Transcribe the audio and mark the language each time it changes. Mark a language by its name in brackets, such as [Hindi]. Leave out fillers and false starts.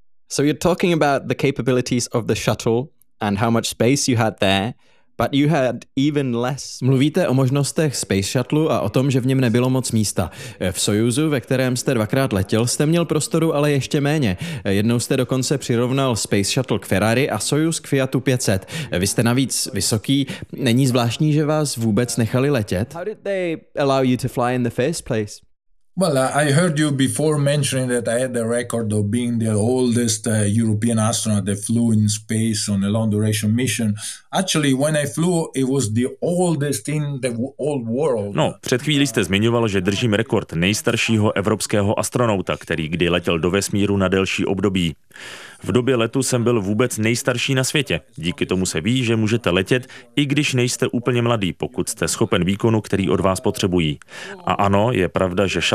[English] So you're talking about the capabilities of the shuttle and how much space you had there, but you had even less. [Czech] Mluvíte o možnostech Space Shuttle a o tom, že v něm nebylo moc místa. V Sojuzu, ve kterém jste 2x letěl, jste měl prostoru, ale ještě méně. Jednou jste dokonce přirovnal Space Shuttle k Ferrari a Sojuz k Fiatu 500. Vy jste navíc vysoký. Není zvláštní, že vás vůbec nechali letět? [English] How did they allow you to fly in the first place? Well, I heard you before mentioning that I had the record of being the oldest European astronaut that flew in space on a long duration mission. Actually, when I flew, it was the oldest in the whole world. [Czech] No, před chvílí jste zmiňoval, že držím rekord nejstaršího evropského astronauta, který kdy letěl do vesmíru na delší období. V době letu jsem byl vůbec nejstarší na světě. Díky tomu se ví, že můžete letět, i když nejste úplně mladý, pokud jste schopen výkonu, který od vás potřebují. A ano, je pravda, že